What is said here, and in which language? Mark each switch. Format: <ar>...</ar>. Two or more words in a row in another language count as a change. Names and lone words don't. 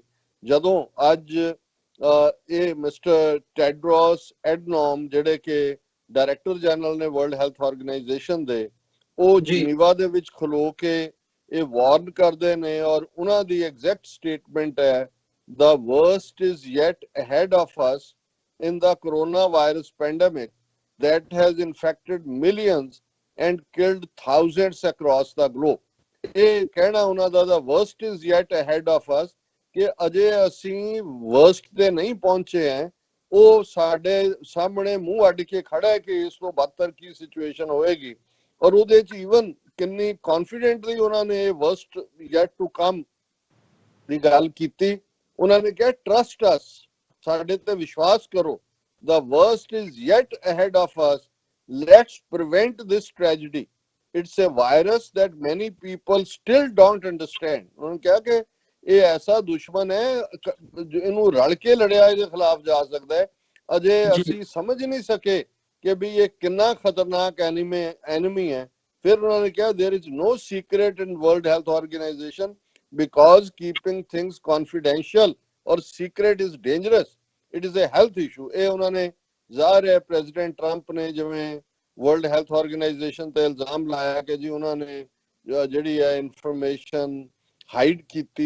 <pa>ਜਦੋਂ ਅੱਜ ਇਹ ਮਿਸਟਰ ਟੈਡਰੋਸ ਐਡਨੋਮ ਜਿਹੜੇ ਕਿ</pa> <en>director general</en> <pa>ਨੇ ਵਰਲਡ ਹੈਲਥ ਆਰਗੇਨਾਈਜੇਸ਼ਨ ਦੇ, ਉਹ ਜਨੀਵਾ ਦੇ ਵਿੱਚ ਖਲੋ ਕੇ ਇਹ ਵਾਰਨ ਕਰਦੇ ਨੇ, ਔਰ ਉਹਨਾਂ ਦੀ</pa> <en>exact statement</en> <pa>ਹੈ,</pa> <en>the worst is yet ahead of us in the coronavirus pandemic that has infected millions and killed thousands across the globe.</en> <pa>ਇਹ ਕਹਿਣਾ ਉਹਨਾਂ ਦਾ</pa> <en>the worst is yet ahead of us</en> <pa>ਕਿ ਅਜੇ ਅਸੀਂ worst ਤੇ ਨਹੀਂ ਪਹੁੰਚੇ ਹੈ, ਉਹ ਸਾਡੇ ਸਾਹਮਣੇ ਮੂੰਹ ਅੱਡ ਕੇ ਖੜਾ ਹੈ ਕਿ ਇਸ ਤੋਂ ਬਦਤਰ ਕੀ ਸਿਚੁਏਸ਼ਨ ਹੋਏਗੀ। ਔਰ ਉਹਦੇ ਚ ਈਵਨ ਕਿੰਨੀ ਕੌਨਫੀਡੈਂਟਲੀ ਉਹਨਾਂ ਨੇ</pa> <en>worst yet to come</en> <pa>ਦੀ ਗੱਲ ਕੀਤੀ। ਉਹਨਾਂ ਨੇ ਕਿਹਾ</pa> <en>trust us,</en> <pa>ਸਾਡੇ ਤੇ ਵਿਸ਼ਵਾਸ ਕਰੋ,</pa> <en>the worst is yet ahead of us, let's prevent this tragedy, it's a virus that many people still don't understand।</en> <pa>ਉਹਨਾਂ ਨੇ ਕਿਹਾ ਕਿ ਇਹ ਐਸਾ ਦੁਸ਼ਮਣ ਹੈ, ਇਹਨੂੰ ਰਲ ਕੇ ਲੜਿਆ ਇਹਦੇ ਖਿਲਾਫ ਜਾ ਸਕਦਾ ਹੈ, ਅਜੇ ਅਸੀਂ ਸਮਝ ਨਹੀਂ ਸਕੇ ਕਿ ਵੀ ਇਹ ਕਿੰਨਾ ਖਤਰਨਾਕ ਐਨਮੀ ਹੈ ਫਿਰ ਉਹਨਾਂ ਨੇ ਕਿਹਾ</pa> <en>there is no secret in World Health Organization because keeping things confidential</en> <pa>और</pa> <en>secret is dangerous it is a health issue.</en> <pa>ਇਹ ਉਹਨਾਂ ਨੇ ਜ਼ਾਹਰ ਹੈ ਪ੍ਰੈਜ਼ੀਡੈਂਟ ਟਰੰਪ ਨੇ ਜਿਵੇਂ ਵਰਲਡ ਹੈਲਥ ਆਰਗੇਨਾਈਜੇਸ਼ਨ ਤੇ ਇਲਜ਼ਾਮ ਲਾਇਆ ਕਿ ਜੀ ਉਹਨਾਂ ਨੇ ਜਿਹੜੀ ਹੈ</pa> <en>information hide</en> <pa>ਕੀਤੀ</pa>